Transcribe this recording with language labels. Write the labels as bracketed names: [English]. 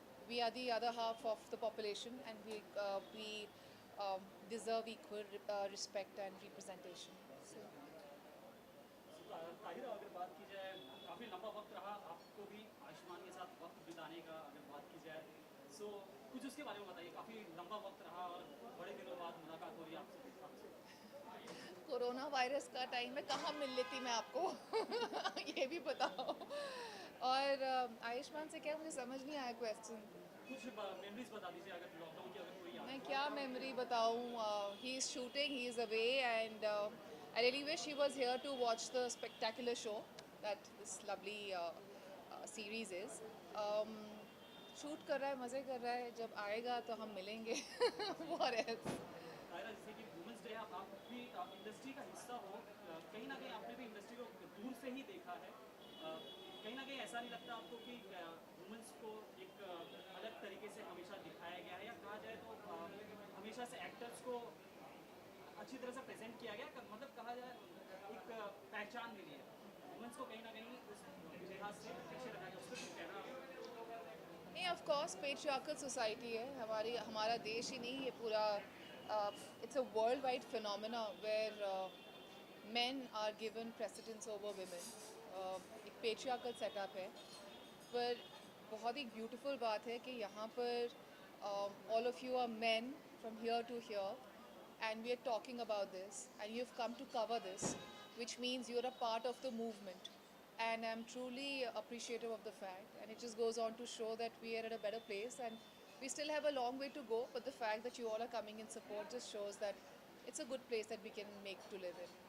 [English] We are the other half of the population, and we deserve equal respect and representation. So, [Hindi] Tahira, अगर बात की जाए, काफ़ी लंबा वक्त रहा आपको भी आयुष्मान के साथ वक्त बिताने का, अगर बात की जाए सो कुछ उसके बारे में बताइए. काफ़ी लंबा वक्त रहा और बड़े दिनों बाद मुलाकात हो रही है आपसे. कोरोना वायरस का टाइम में कहाँ मिल लेती मैं आपको ये भी बताओ. और आयुष्मान से क्या, मुझे समझ नहीं आया क्वेश्चन. कुछ मेमोरीज बता दीजिए अगर लॉकडाउन की अगर कोई याद. मैं क्या मेमोरी बताऊँ. [English] He is shooting, he is away, and I really wish he was here to watch the spectacular show that this lovely series is. [Hindi] Shoot कर रहा है, मज़े कर रहा है, जब आएगा तो हम मिलेंगे. [English] What else? [Hindi] ताहिरा, जैसे कि वुमेंस डे आप भी इंडस्ट्री का हिस्सा हो, कहीं ना कहीं आपने भी इंडस्ट्री को दूर से ही देखा है. कहीं ना कहीं ऐसा नहीं लगता आपको कि वुमेंस को एक अलग तरीके से हमेशा दिखाया गया है, या कहा जाए तो हमेशा से एक्टर्स को अच्छी तरह से प्रेजेंट किया गया, मतलब कहा जाए एक पहचान मिली है वुमेंस को, कहीं ना कहीं उस लिहाज से पीछे रखा गया, उसको क्यों कहना. नहीं, ऑफ कोर्स पेट्रियार्कल सोसाइटी है हमारी, हमारा देश ही नहीं, ये पूरा [English] It's a world wide phenomena where men are given precedence over women. [Hindi] एक पेट्रियार्कल सेटअप है, पर बहुत ही ब्यूटीफुल बात है कि यहाँ पर [English] all of you are men from here to here, and we are talking about this, and you've come to cover this, which means you're a part of the movement, and I'm truly appreciative of the fact, and it just goes on to show that we are at a better place, and we still have a long way to go, but the fact that you all are coming in support just shows that it's a good place that we can make to live in.